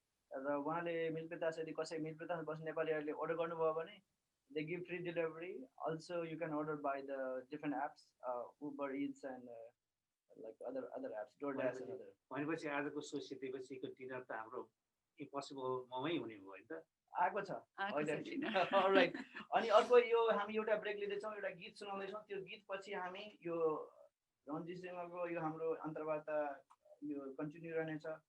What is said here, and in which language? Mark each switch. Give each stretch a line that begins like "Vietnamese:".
Nepali: र उहाँले मिलपिटास यदि कसै मिलपिटास बस्ने नेपालीहरूले अर्डर गर्नुभयो भने
English: they give free delivery. Also, you can order by the different apps, Uber Eats and like other apps, DoorDash and other.
Nepali: भनेपछि आजको सोसिएटीपछिको डिनर त हाम्रो इम्पोसिबल मोमै हुने भयो नि त? आएको छ अलराइट। अनि अर्को यो हामी एउटा ब्रेक लिँदैछौँ, एउटा गीत सुनाउँदैछौँ। त्यो गीत पछि हामी यो रन्जितसँगको यो हाम्रो अन्तर्वार्ता यो कन्टिन्यू रहनेछ।